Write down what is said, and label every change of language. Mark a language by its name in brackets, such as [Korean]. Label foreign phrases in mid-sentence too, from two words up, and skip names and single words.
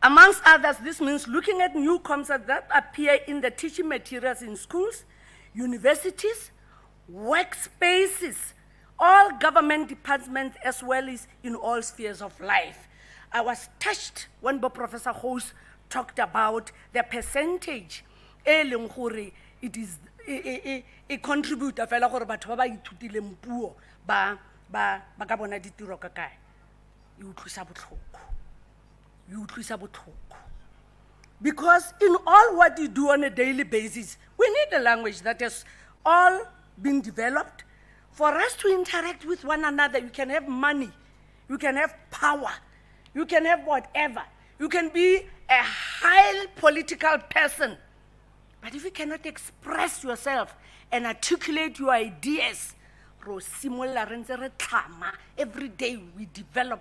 [English] Amongst others, this means looking at new concepts that appear in the teaching materials in schools, universities, workspaces, all government departments, as well as in all spheres of life. I was touched when Professor Host talked about the percentage it is a contributor [Tswana] fela gore batho ba ba ithutileng puo ba ka bona ditiro ka kae. E utlwisa botlhoko. [English] Because in all what you do on a daily basis, we need a language that has all been developed for us to interact with one another. You can have money, you can have power, you can have whatever. You can be a high political person, but if you cannot express yourself and articulate your ideas, every day we develop.